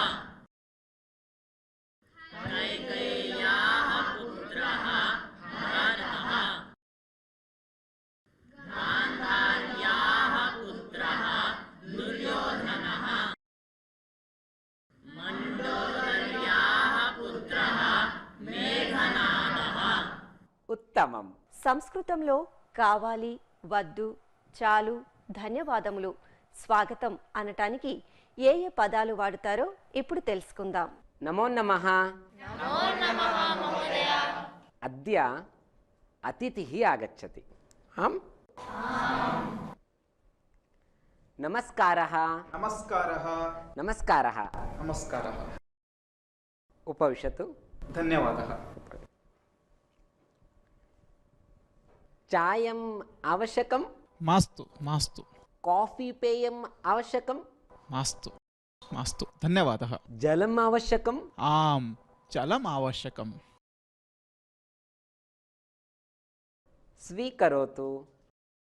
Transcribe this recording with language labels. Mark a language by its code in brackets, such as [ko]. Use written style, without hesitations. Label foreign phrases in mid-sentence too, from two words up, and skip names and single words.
[sa] कैकेय्याः पुत्रः भरतः. गान्धार्याः पुत्रः दुर्योधनः. मण्डोदर्याः पुत्रः मेघनादः. ఉత్తమం. [te] సంస్కృతంలో కావాలి, వద్దు, చాలు, ధన్యవాదములు, స్వాగతం అనటానికి ఏ ఏ పదాలు వాడుతారో ఇప్పుడు తెలుసుకుందాం. [sa] నమో నమః. అద్య అతిథిః ఆగచ్చతి. ఆం. నమస్కారः. నమస్కారः. నమస్కారः. నమస్కారः. ఉపవిశతు. ధన్యవాదः. चायम् आवश्यकं? मास्तु मास्तु. काफी पेयम् आवश्यकं? मास्तु मास्तु. धन्यवादः. जलम् आवश्यकम्? आम्, जलम् आवश्यकम्. स्वीकरोतु.